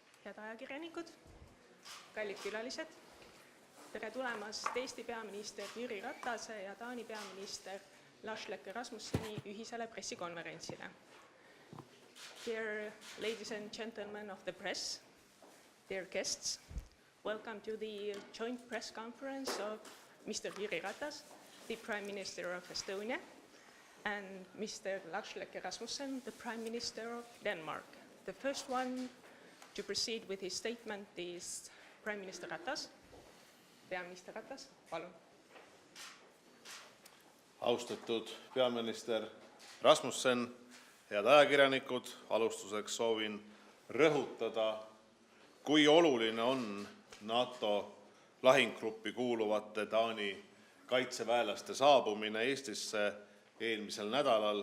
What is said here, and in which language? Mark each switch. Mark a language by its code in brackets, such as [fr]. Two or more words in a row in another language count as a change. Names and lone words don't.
[et] head ajakirjanikud, kallid külalised, tere tulemast Eesti peaminister Jüri Ratase ja Taani peaminister Lars Løkke Rasmusseni ühisele pressikonverentsile. [en] Dear ladies and gentlemen of the press, dear guests, welcome to the joint press conference of Mr. Jüri Ratas, the Prime Minister of Estonia, and Mr. Lars Løkke Rasmussen, the Prime Minister of Denmark. The first one to proceed with his statement is Prime Minister Ratas. [et] Peaminister Ratas, palun. Austatud peaminister Rasmussen, head ajakirjanikud, alustuseks soovin rõhutada, kui oluline on NATO lahinggruppi kuuluvate Taani kaitseväelaste saabumine Eestisse eelmisel nädalal.